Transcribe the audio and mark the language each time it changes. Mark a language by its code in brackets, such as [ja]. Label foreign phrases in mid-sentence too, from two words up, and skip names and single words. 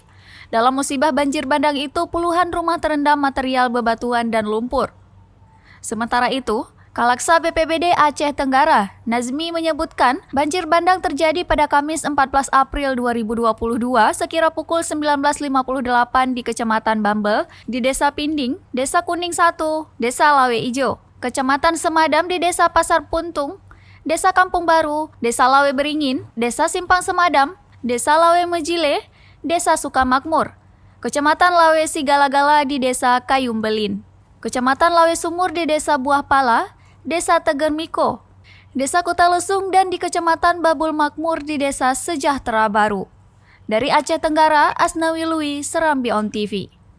[id] Dalam musibah banjir bandang itu, puluhan rumah terendam material bebatuan dan lumpur. Sementara itu, Kalaksa BPBD Aceh Tenggara, Nazmi menyebutkan banjir bandang terjadi pada Kamis 14 April 2022 sekira pukul 19.58 di Kecamatan Bambel, di Desa Pinding, Desa Kuning 1, Desa Lawe Ijo, Kecamatan Semadam di Desa Pasar Puntung, Desa Kampung Baru, Desa Lawe Beringin, Desa Simpang Semadam, Desa Lawe Mejile, Desa Sukamakmur, Kecamatan Lawe Sigala-Gala di Desa Kayumbelin, Kecamatan Lawe Sumur di Desa Buah Pala, Desa Tegermiko, Desa Kota Lesung, dan di Kecamatan Babul Makmur di Desa Sejahtera Baru. Dari Aceh Tenggara, Asnawi Lui, Serambi On TV.